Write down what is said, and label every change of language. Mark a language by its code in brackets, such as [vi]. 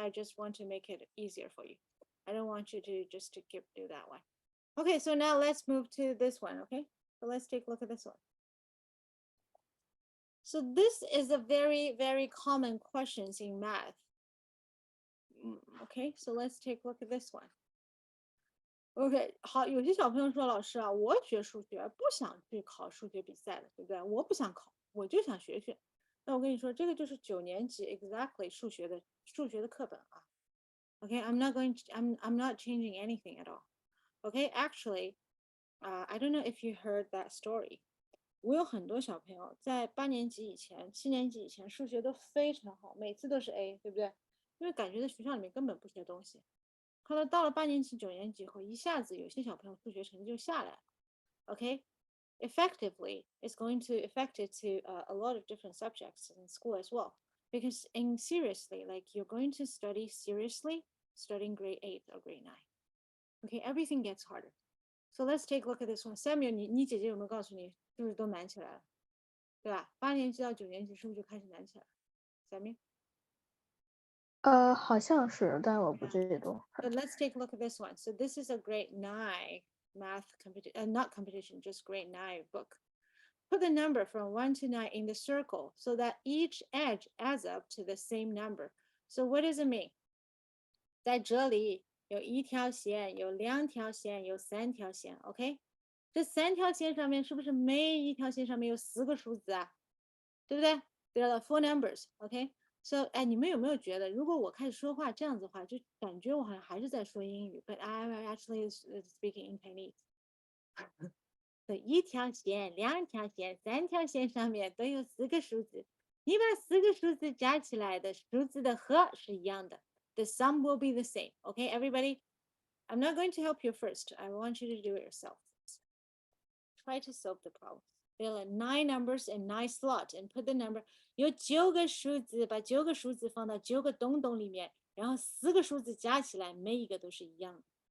[en] I just want to make it easier for you. I don't want you to just do that one. Okay, so now let's move to this one, okay? So let's take a look at this one. So this is a very, very common questions in math. Okay, so let's take a look at this one. [zh] OK， 好，有些小朋友说，老师啊，我学数学不想去考数学比赛了，对不对？我不想考，我就想学学。那我跟你说，这个就是9年级 exactly 数学的课本啊。 [en] Okay, I'm not changing anything at all. Okay, actually, I don't know if you heard that story. [zh] 我有很多小朋友在8年级以前、7年级以前数学都非常好，每次都是 A， 对不对？因为感觉在学校里面根本不学东西。后来到了8年级、9年级以后，一下子有些小朋友数学成绩就下来了。 [en] Okay, effectively, it's going to affect it to a lot of different subjects in school as well. Because in seriously, like you're going to study seriously starting grade 8 or grade 9. Okay, everything gets harder. So let's take a look at this one. [zh] Samuel，你姐姐有没有告诉你是不是都难起来了，对吧？8年级到9年级是不是就开始难起来了？Samuel？好像是，但我不记得。 [en] But let's take a look at this one. So this is a grade 9 math competition, not competition, just grade 9 book. Put the number from 1 to 9 in the circle so that each edge adds up to the same number. So what does it mean? [zh] 在这里有1条线，有2条线，有3条线 ，OK？这3条线上面是不是每一条线上面有4个数字啊？对不对？ [en] There are 4 numbers, OK？So， [zh] 哎，你们有没有觉得，如果我开始说话这样子的话，就感觉我好像还是在说英语 ， [en] but I'm actually speaking in Chinese [zh] 所以1条线、2条线、3条线上面都有4个数字，你把4个数字加起来的数字的和是一样的。 [en] The sum will be the same. Okay, everybody? I'm not going to help you first. I want you to do it yourself. Try to solve the problem. There are 9 numbers and 9 slots, and put the number. [zh] 有9个数字，把9个数字放到9个洞洞里面，然后4个数字加起来，每一个都是一样的。